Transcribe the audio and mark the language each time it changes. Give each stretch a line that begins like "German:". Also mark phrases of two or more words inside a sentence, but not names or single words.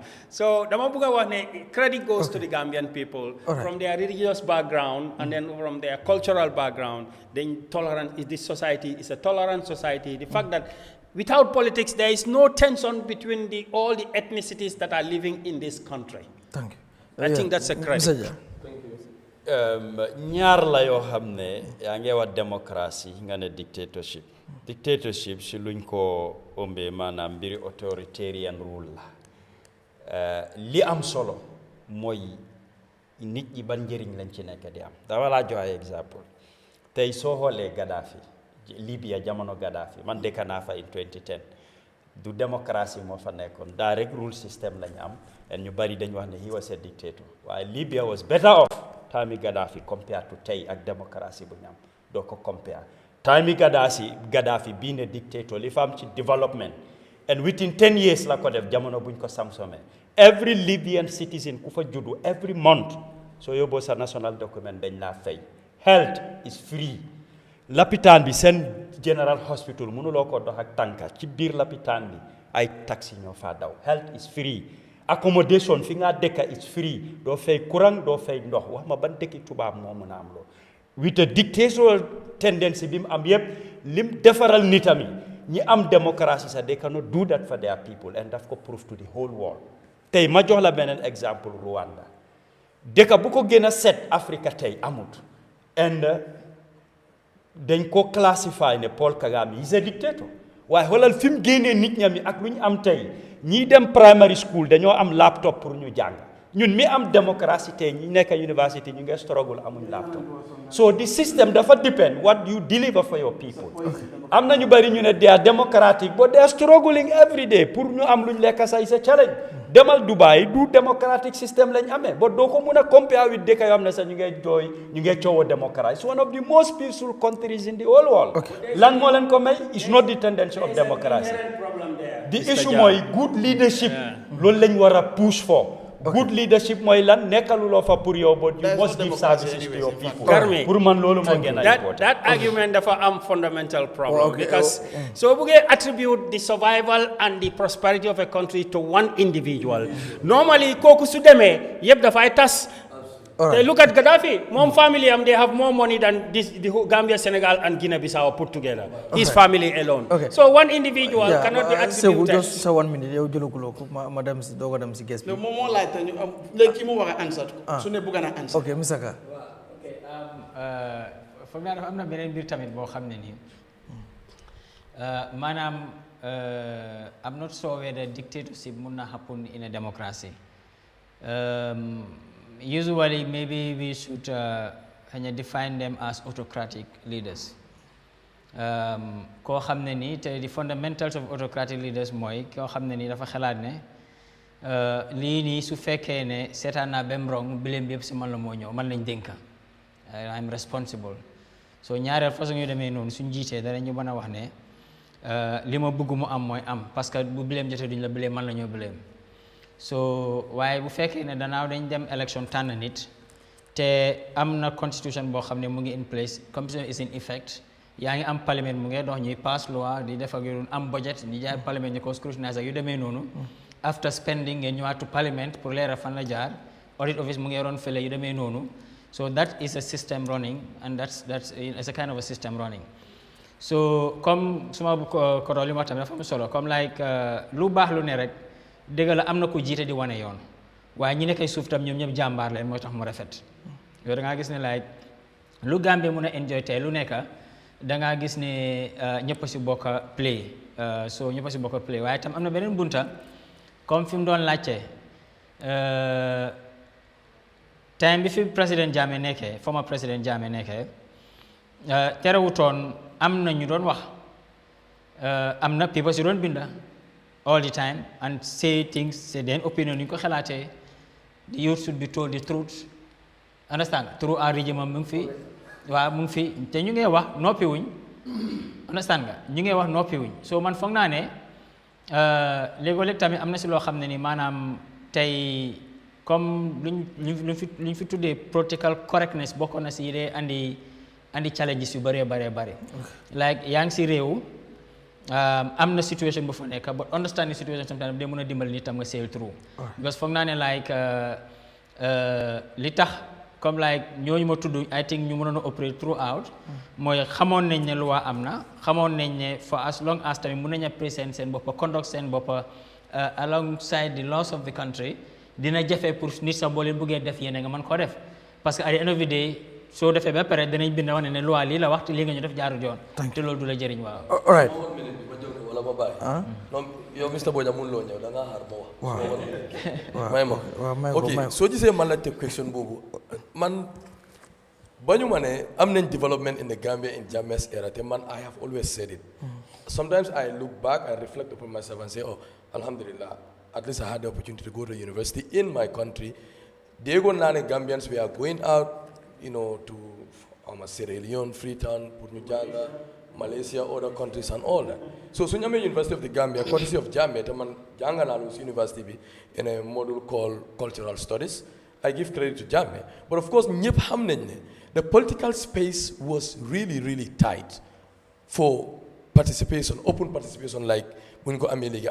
English: So, credit goes to the Gambian people from their religious background and then from their cultural background. Then this society is a tolerant society. The fact that without politics, there is no tension between all the ethnicities that are living in this country. Thank you. I think that's a credit.
Wolof: ñaar la yoo xam ne yaa ngi wax démocratie nga ne dictatorship si luñ ko ombe maanaam mbiri
English: authoritarian rule
Wolof: la li am solo mooy nit ñi ban njëriñ lañ ci nekk di am dama laa joxe exemple tey soo xoolee Gaddafi Libya jamono Gaddafi man dëkk naa fa in 2010 du démocratie moo fa nekkoon direct
English: rule system
Wolof: lañ am et ñu bari dañ wax ne
English: he was a dictator
Wolof: waaye
English: Libya was better off time Gaddafi compared to
Wolof: tey ak démocratie bu ñam doo ko
English: compare time Gaddafi being a dictator
Wolof: li fa am ci
English: development and
Wolof: within 10 years la ko def jamono buñ ko samsome
English: every Libyan citizen
Wolof: ku fa juddu
English: every month
Wolof: so yóbboo sa
English: national document
Wolof: dañ laa fay
English: health is free
Wolof: lapitaan bi seen
English: general hospital
Wolof: mënuloo ko dox ak tànka ci biir lapitaan bi ay taxi ñoo fa daw
English: health is free accommodation
Wolof: fi nga dëkka is free doo fay courant doo fay ndox wax ma ban dëkki tubaab moo mën a am loo
English: with a dictatorial tendency
Wolof: bi mu am yëpp lim defaral nitami ñi am démocratie sax
English: they cannot do that for their people and
Wolof: daf ko
English: prove to the whole world
Wolof: tey ma jox la beneen exemple Rwanda dëkka bu ko gën a set Africa tey amut and dañ ko classify ne
English: Paul Kagame is a dictator
Wolof: waaye xoolal fi mu génnee nit ñam yi ak lu ñu am tey ñii dem
English: primary school
Wolof: dañoo am laptop pour ñu jàng ñun mi am démocratie tey ñi nekk university ñu ngi struggle amuñ laptop so
English: the system dafa depend what you deliver for your people
Wolof: am na ñu bari ñu ne
English: they are democratic but they are struggling every day
Wolof: pour ñu am luñ lekk
English: say sa challenge
Wolof: demal Dubai du
English: democratic system
Wolof: lañ amee but doo ko mun a
English: compare with
Wolof: dëkk yoo xam ne sax ñu ngi coowoo
English: democracy it's one of the most peaceful countries in the whole world
Wolof: lan moo leen ko may
English: it's not the tendency of democracy the issue
Wolof: mooy
English: good leadership
Wolof: loolu lañ war a
English: push for good leadership
Wolof: mooy lan nekkaluloo fa pour yow
English: but you must give services to your people
Wolof: pour man loolu moo gën a important
English: that argument
Wolof: dafa am
English: fundamental problem because
Wolof: so buggee
English: attribute the survival and the prosperity of a country to one individual normally
Wolof: kooku su demee yëpp dafay tas
English: They look at Gaddafi. Mom family, they have more money than the Gambia, Senegal, and Guinea-Bissau put together. His family alone. Okay. So one individual cannot be attributed. So just 1 minute. You Madam Dogadam si guest. No more like like you answer. So ne bugana answer. Okay, Misaka. Okay. For me, I'm not very big time. Manam, I'm not sure whether dictatorship will happen in a democracy. Usually, maybe we should define them as autocratic leaders.
Wolof: Ko xamne ni te the fundamentals of autocratic leaders moy ko xamne ni dafa xalaat ne li ni su fekkee ne seetaan naa bem wrong blame bi yëpp si man la moo ñëw man lañ dénka
English: I'm responsible
Wolof: so ñaareel façon yu demee noonu suñ jiitee danañu mën a wax ne li ma bëgg mu am mooy am parce que bu blame jotee duñ la blame man la ñoo blame so waaye bu fekkee ne danaaw dañ dem election tànn nit te am na constitution boo xam ne mu ngi
English: in place constitution is in effect
Wolof: yaa ngi am parlement mu ngi dox ñuy pass loi di def ak yu am budget di jaay parlement ñu ko scrutiniser ak yu demee noonu
English: after spending
Wolof: ngeen ñëwaat
English: to parliament
Wolof: pour leeral fan la jaar
English: audit office
Wolof: mu ngi yoroon fële yu demee noonu
English: so that is a system running
Wolof: and that's it's a kind of a system running so comme suma ko li ma tamit dafa am solo comme like lu baax lu ne rek dëgg la am na ko jiite di wane yoon waaye ñi nekkay suuf tam ñoom ñëpp jàmbaar leen mooy tax mu rafet yow da ngaa gis ne like lu Gambie mun a enjoy tey lu nekk da ngaa gis ne ñëpp si bokk a play so ñëpp si bokk a play waaye tam am na beneen bunta comme fi mu doon laajte time bi fi président Jammeh nekkee former président Jammeh nekkee terewutoon am na ñu doon wax am na people si doon binda
English: all the time and say things say their opinion
Wolof: ñu ko xalaatee
English: the youth should be told the truth understand through our regime
Wolof: mu ngi fi waaw mu ngi fi te ñu ngi wax noppi wuñ understand nga ñu ngi wax noppi wuñ so man foog naa ne léegoo-léeg tamit am na si loo xam ne ni maanaam tey comme luñ fi tuddee
English: political correctness
Wolof: bokk na si yi dee andi challenges yu bëree bëri like yaa ngi si réew am na situation bu fa nekk
English: but understanding situation sometimes
Wolof: day mën a dimbali nit tam nga
English: sail through because
Wolof: foog naa ne like li tax comme like ñooñu ma tudd
English: I think
Wolof: ñu mënoon a
English: operate throughout
Wolof: mooy xamoon nañ ne loi am na xamoon nañ ne
English: for as long as
Wolof: tamit mën nañ a present seen boppa conduct seen boppa
English: alongside the laws of the country
Wolof: dina jafe pour nit sax boo leen bëggee def yéene nga mën koo def
French: parce que
English: at the end of the day
Wolof: soo defee ba pare danañ bind wax ne loi lii la wax te lii nga ñu def jaarul yoon te loolu du la jëriñ waaw
English: all right
Wolof: wala ba bàyyi non yow Mr Boja mun loo ñëw da ngaa xaar ma wax ok soo gisee man la teg question boobu man bañu ma ne am nañ
English: development in the Gambia in Jammeh's era
Wolof: te man
English: I have always said it sometimes I look back and reflect upon myself and say oh alhamdulillah at least I had the opportunity to go to university in my country
Wolof: déggoon naa ne
English: Gambians we are going out you know to Sierra Leone Freetown
Wolof: pour ñu jànga
English: Malaysia, other countries and all that. So Sunyame University of the Gambia, courtesy of Jammeh, Janganalus University in a module called Cultural Studies. I give credit to Jammeh. But of course, the political space was really, really tight for participation, open participation like Mungo Ameliga.